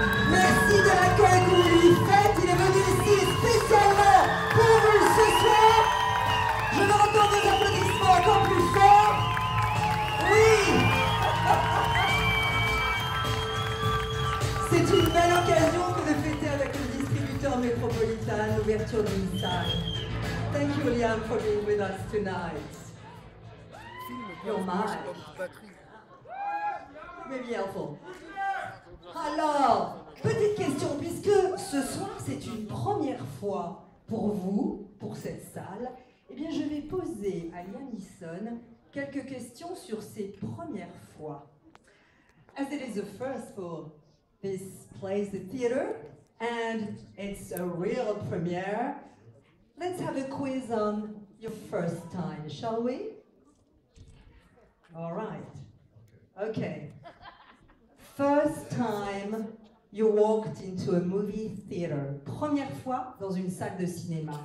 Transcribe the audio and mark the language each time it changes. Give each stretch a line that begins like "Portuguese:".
French: Merci de l'accueil que vous lui faites. Il est venu ici spécialement pour vous ce soir. Je veux entendre vos applaudissements encore plus forts. Oui. C'est une belle occasion que de fêter avec le distributeur métropolitain l'ouverture d'une salle.
English: Thank you, Liam, for being with us tonight. You're mine. Maybe helpful.
French: Alors, petite question, puisque ce soir c'est une première fois pour vous, pour cette salle, eh bien je vais poser à Liam Neeson quelques questions sur ses premières fois.
English: As it is the first for this place, the theater, and it's a real premiere, let's have a quiz on your first time, shall we? All right. Okay. First time you walked into a movie theater.
French: Première fois dans une salle de cinéma.